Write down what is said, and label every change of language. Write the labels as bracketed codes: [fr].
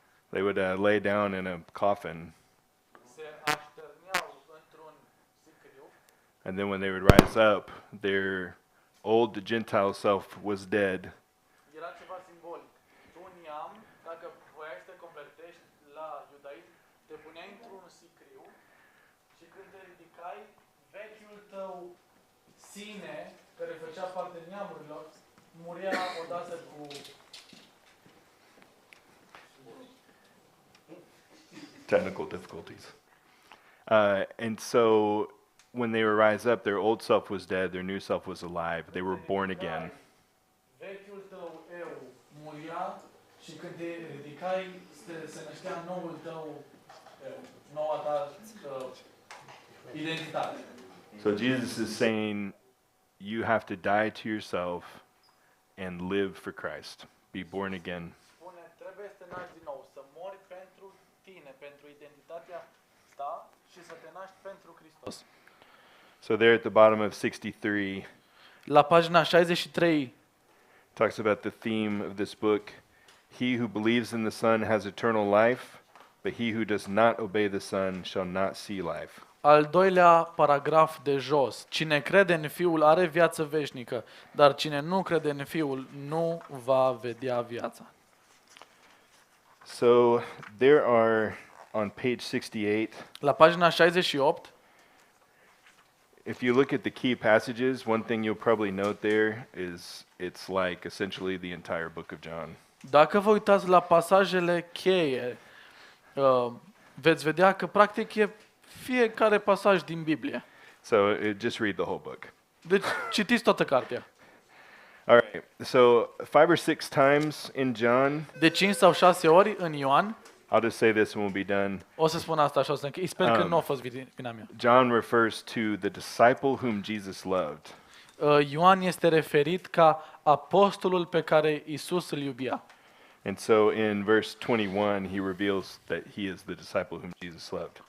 [en] they would lay down in a coffin, [ro] se așterneau într-un sicriu, [en] and then when they would rise up, their old Gentile self was dead, [ro] era ceva simbolic. Tu neam, dacă voiai să te convertești la iudaism, te puneai într-un sicriu și când te ridicai, vechiul tău sine, care făcea parte neamurilor, murea odată cu... [en] technical difficulties. And so when they would rise up, their old self was dead, their new self was alive. They were born again. [ro] Vechiul tău eu venea și când te ridicai, se năștea noul tău, noua ta identitate. [en] So Jesus is saying you have to die to yourself and live for Christ. Be born again. [ro] Spune, trebuie să te naști din nou, să mori pentru tine, pentru identitatea ta și să te naști pentru Hristos. [en] So there at the bottom of 63 [ro] La pagina 63 [en] talks about the theme of this book. He who believes in the Son has eternal life, but he who does not obey the Son shall not see life. [ro] al doilea paragraf de jos. Cine crede în Fiul are viață veșnică, dar cine nu crede în Fiul nu va vedea viața. [en] So there are on page 68, [ro] La pagina 68, [en] if you look at the key passages, one thing you'll probably note there is it's like essentially the entire book of John. [ro] dacă vă uitați la pasajele cheie, veți vedea că practic e fiecare pasaj din Biblie. [en] So just read the whole book. [ro] Deci citiți toată cartea. [en] All right. So 5 or 6 times in John, [ro] De 5 sau 6 ori în Ioan, [en] I'll just say this and we'll be done. [ro] o să spun asta și o să închei. Sper că nu a fost vina mea. [en] John refers to the disciple whom Jesus loved. [ro] Ioan este referit ca apostolul pe care Iisus îl iubea. [en] And so in verse 21, he reveals that he is the disciple whom Jesus loved.